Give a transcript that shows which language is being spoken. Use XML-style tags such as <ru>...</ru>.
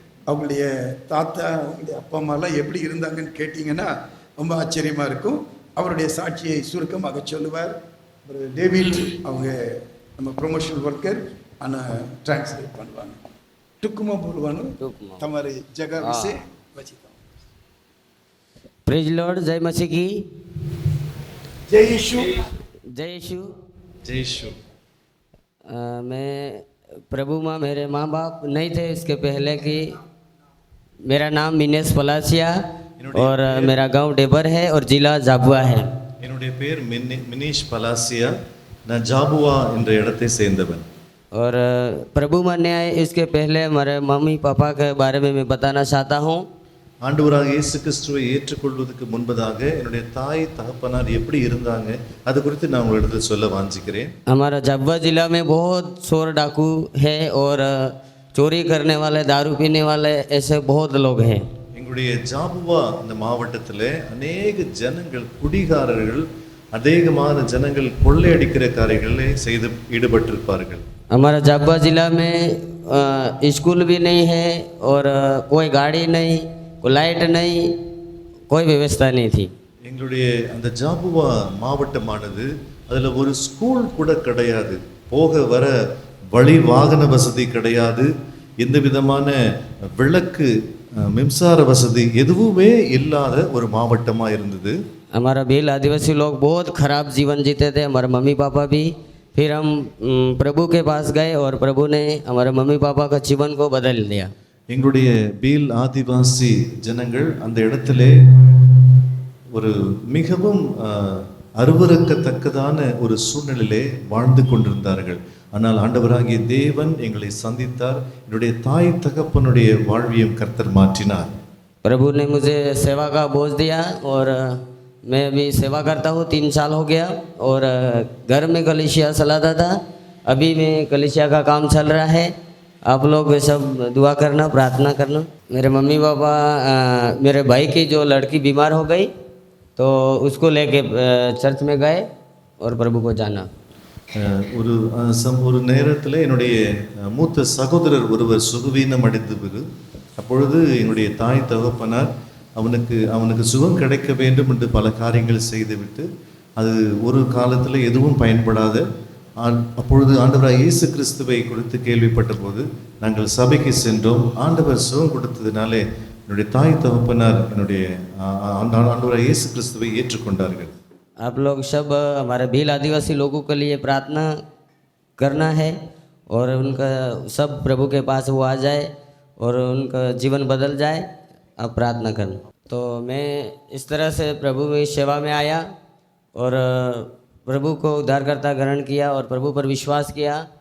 <ta>அவங்களுடைய தாத்தா, அவங்களுடைய அப்பா அம்மாலாம் எப்படி இருந்தாங்கன்னு கேட்டிங்கன்னா ரொம்ப ஆச்சரியமாக இருக்கும். அவருடைய சாட்சியை சுருக்கமாக சொல்லுவார். டேவிட் அவங்க நம்ம ப்ரொமோஷனல் ஒர்க்கர், ஆனால் டிரான்ஸ்லேட் பண்ணுவாங்க. टुकुमा बोलवानो तुम्हारी जगह विषय बचिता।</ta> <en>praise lord,</en> <hi>जय मसीह की। जय यीशु। जय यीशु। जय यीशु। मैं प्रभु माँ मेरे माँ बाप नहीं थे इसके पहले कि मेरा नाम मिनेश पलासिया और मेरा गांव डेबर है और ज़िला झाबुआ है।</hi> <ta>என்னுடைய பேர் மினீஷ் பலாசியா. நான் ஜாபுவா என்ற இடத்தை சேர்ந்தவன்.</ta> <hi>और प्रभु माँ ने आए इसके पहले हमारे मम्मी पापा के बारे में मैं बताना चाहता हूँ।</hi> <ta>ஆண்டவராக இயேசு கிறிஸ்துவை ஏற்றுக்கொள்வதற்கு முன்பதாக என்னுடைய தாய் தகப்பனார் எப்படி இருந்தாங்க அது குறித்து நான் உங்களிடத்தில் சொல்ல வாஞ்சிக்கிறேன்.</ta> <hi>हमारा झाबुआ ज़िला में बहुत चोर डाकू है और चोरी करने वाले दारू पीने वाले ऐसे बहुत लोग हैं।</hi> <ta>எங்களுடைய ஜாபுவா இந்த மாவட்டத்தில் அநேக ஜனங்கள் குடிகாரர்கள் அநேகமான ஜனங்கள் கொள்ளையடிக்கிற காரியங்களை செய்து ஈடுபட்டிருப்பார்கள்.</ta> <hi>हमारा झाबुआ ज़िला में स्कूल भी नहीं है और कोई गाड़ी नहीं, कोई लाइट नहीं, कोई व्यवस्था नहीं थी।</hi> <ta>எங்களுடைய அந்த ஜாபுவா மாவட்டமானது அதில் ஒரு ஸ்கூல் கூட கிடையாது, போக வர வழி வாகன வசதி கிடையாது, எந்த விதமான விளக்கு மின்சார வசதி எதுவுமே இல்லாத ஒரு மாவட்டமாக இருந்தது.</ta> <hi>हमारा भील आदिवासी लोग बहुत खराब जीवन जीते थे, हमारे मम्मी पापा भी। फिर हम प्रभु के पास गए और प्रभु ने हमारे मम्मी पापा का जीवन को बदल दिया।</hi> <ta>எங்களுடைய பீல் ஆதிவாசி ஜனங்கள் அந்த இடத்திலே ஒரு மிகவும் அருவருக்கத்தக்கதான ஒரு சூழ்நிலையிலே வாழ்ந்து கொண்டிருந்தார்கள். ஆனால் ஆண்டவராகிய தேவன் எங்களை சந்தித்தார். என்னுடைய தாய் தகப்பனுடைய வாழ்வியம் கர்த்தர் மாற்றினார்.</ta> <hi>प्रभु ने मुझे सेवा का बोझ दिया और मैं अभी सेवा करता हूँ, 3 साल हो गया और घर में कलीसिया चलाता था। अभी में कलीसिया का काम चल रहा है। आप लोग सब दुआ करना, प्रार्थना करना। मेरे मम्मी पापा मेरे भाई की जो लड़की बीमार हो गई तो उसको लेके चर्च में गए और प्रभु को जाना।</hi> <ta>ஒரு நேரத்தில் என்னுடைய மூத்த சகோதரர் ஒருவர் சுகவீனம் அடைந்தது. அப்பொழுது என்னுடைய தாய் தகப்பனார் அவனுக்கு சுகம் கிடைக்க வேண்டும் என்று பல காரியங்கள் செய்துவிட்டு அது ஒரு காலத்தில் எதுவும் பயன்படாத அப்பொழுது ஆண்டவராக இயேசு கிறிஸ்துவை குறித்து கேள்விப்பட்ட போது நாங்கள் சபைக்கு சென்றோம். ஆண்டவர் சுகம் கொடுத்ததினாலே என்னுடைய தாய் தகப்பனார் என்னுடைய ஆண்டவராக இயேசு கிறிஸ்துவை ஏற்றுக்கொண்டார்கள்.</ta> <hi>आप लोग सब हमारे भील आदिवासी लोगों के लिए प्रार्थना करना है और उनका सब प्रभु के पास वो आ जाए और उनका जीवन बदल जाए। आप प्रार्थना करना। तो मैं इस तरह से प्रभु की सेवा में आया और प्रभु को उद्धारकर्ता ग्रहण किया और प्रभु पर विश्वास किया।</hi>